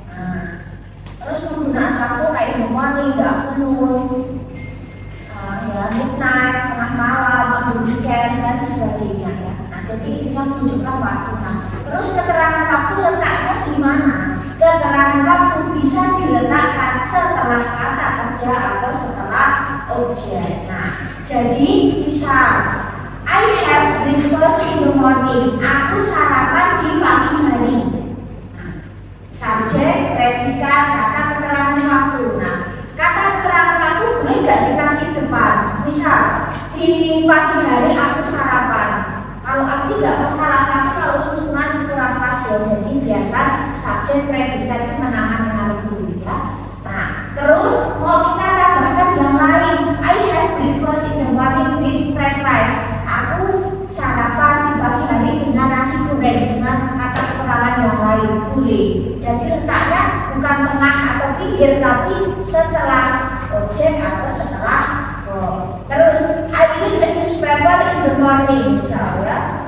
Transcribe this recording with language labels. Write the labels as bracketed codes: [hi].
[id] Nah, terus penggunaan waktu kayak [en] the morning, the afternoon, [id] ya midnight, tengah malam, weekend dan sebagainya ya. Nah, jadi ini menunjukkan waktu. Nah, terus keterangan waktu letaknya di mana? Keterangan waktu bisa diletakkan setelah kata kerja atau setelah objek. Nah, jadi misal [en] I have breakfast in the morning. [id] Aku sarapan di pagi hari. Nah, subjek, predikat, kata keterangan waktu. Nah, kata keterangan waktu boleh nggak dikasih depan? misal di pagi hari aku sarapan. Kalau aku tidak masalah, tapi kalau susunan kurang pas ya, jadi biarkan subjek predikat menangan dulu ya. Nah, terus mau kita tambahkan yang lain. [en] I have breakfast in the morning with fried rice. [id] Aku sarapan di pagi hari dengan nasi goreng, dengan kata keterangan yang lain boleh. Jadi letaknya bukan tengah atau pinggir, tapi setelah objek atau setelah verb. [en] Terus I read a newspaper in the morning, misalnya.